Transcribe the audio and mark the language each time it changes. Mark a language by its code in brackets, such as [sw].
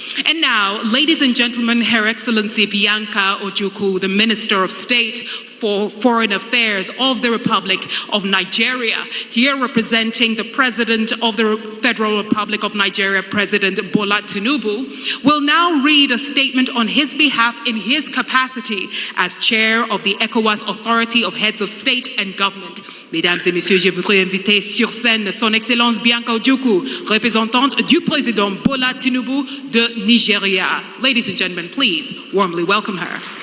[en] And now, ladies and gentlemen, Her Excellency Bianca Ojukwu, the Minister of State for Foreign Affairs of the Republic of Nigeria, here representing the President of the Federal Republic of Nigeria, President Bola Tinubu, will now read a statement on his behalf in his capacity as Chair of the ECOWAS Authority of Heads of State and Government. [fr] Mesdames et messieurs, je voudrais inviter sur scène Son Excellence Bianca Ojukwu, représentante du Président Bola Tinubu de Nigeria. [en] Ladies and gentlemen, please warmly welcome her.